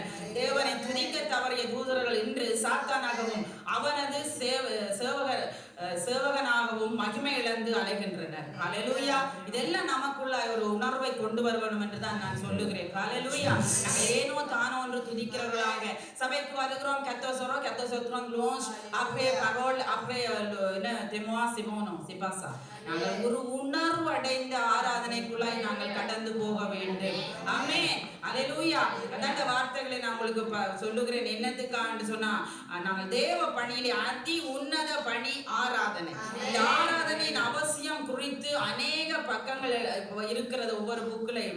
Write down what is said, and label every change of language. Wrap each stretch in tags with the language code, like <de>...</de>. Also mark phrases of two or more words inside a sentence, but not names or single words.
<ta>தேவனை துதிக்க தவறிய தூதர்கள் இன்று சாத்தானாகவும் அவனது சேவகர் சேவகனாகவும் மகிமை இழந்து அலைகின்றனர். ஹல்லேலூயா. இதெல்லாம் நமக்குள்ள ஒரு உணர்வை கொண்டு வர வேண்டும் என்று தான் நான் சொல்லுகிறேன். ஹல்லேலூயா. நாங்கள் ஏனோ தானோ என்று துதிக்கிறவர்களாக சபைக்கு வருகிறோம், கத்தோ சொத்துறோம், க்ளோஸ்</ta> <fr>après parole après</fr> <ta>என்ன témoin Simono</ta> <fr>c'est pas ça.</fr> <ta>நாங்கள் ஒரு உணர்வு அடைந்த ஆராதனைக்குள்ளாய் நாங்கள் கடந்து போக வேண்டும். ஆமென். ஹல்லேலூயா. அந்த வார்த்தைகளை நான் உங்களுக்கு சொல்லுகிறேன். என்னத்துக்கான்னு சொன்னா, நாங்கள் தேவ பணியிலே அதி உன்னத பணி ஆராதனை. இந்த ஆராதனையின் அவசியம் குறித்து அநேக பக்கங்கள் இருக்கிறது ஒவ்வொரு புக்கிலையும்.</ta>